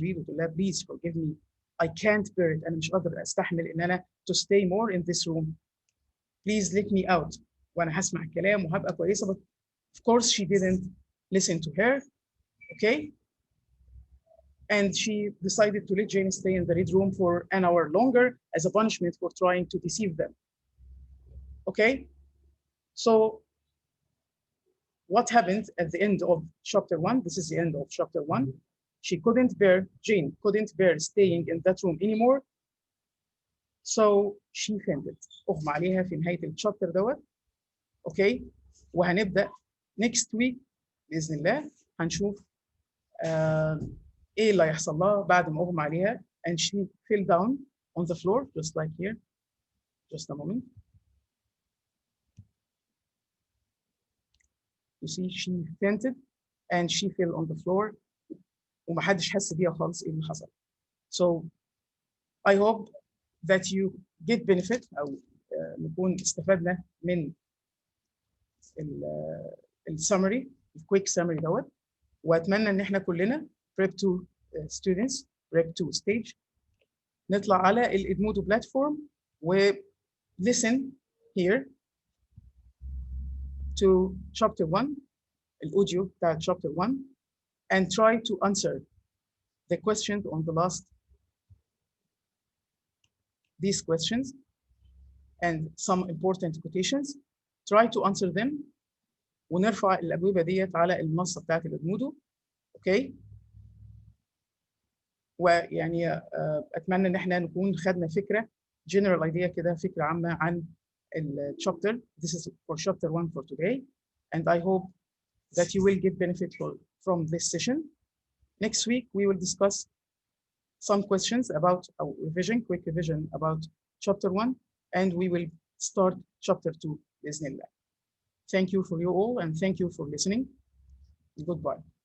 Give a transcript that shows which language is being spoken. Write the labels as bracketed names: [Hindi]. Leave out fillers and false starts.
[English] Reed وتقول لها please forgive me, I can't bear it، [Arabic] انا مش قادر استحمل ان انا [English] to stay more in this room. Please let me out. [Arabic] وانا هسمع الكلام وهبقى كويسة. [English] But of course she didn't listen to her. Okay? And she decided to let Jane stay in the red room for an hour longer as a punishment for trying to deceive them. Okay? So what happened at the end of chapter 1? This is the end of chapter 1. Jane couldn't bear staying in that room anymore. So she fainted. [Arabic] أغمى عليها في نهاية الشابتر دوت. [English] Okay? وهنبدأ next week بإذن الله [Arabic] هنشوف ايه اللي هيحصل لها بعد ما اغمى عليها [English] and she fell down on the floor just like here. Just a moment. You see she fainted and she fell on the floor [Arabic] ومحدش حس بيها خالص ايه اللي حصل. [English] So I hope that you get benefit [Arabic] أو نكون استفدنا من السمري الكويك سمري دوت، واتمنى ان احنا كلنا [English] prep 2 students prep 2 stage [Arabic] نطلع على الادمودو بلاتفورم و listen here [English] to chapter 1 [Arabic] الاوديو بتاع [English] chapter 1 and try to answer the questions on the last these questions and some important quotations. Try to answer them [Arabic] ونرفع الأجوبة ديت على المنصة بتاعت الادمودو. اوكي؟ ويعني أتمنى إن احنا نكون خدنا فكرة [English] general idea [Arabic] كده، فكرة عامة عن الchapter. [English] This is for chapter 1 for today and I hope that you will get benefit from this session. Next week we will discuss some questions about our revision, quick revision about chapter 1 and we will start chapter 2 بإذن الله. Thank you for you all and thank you for listening. Goodbye.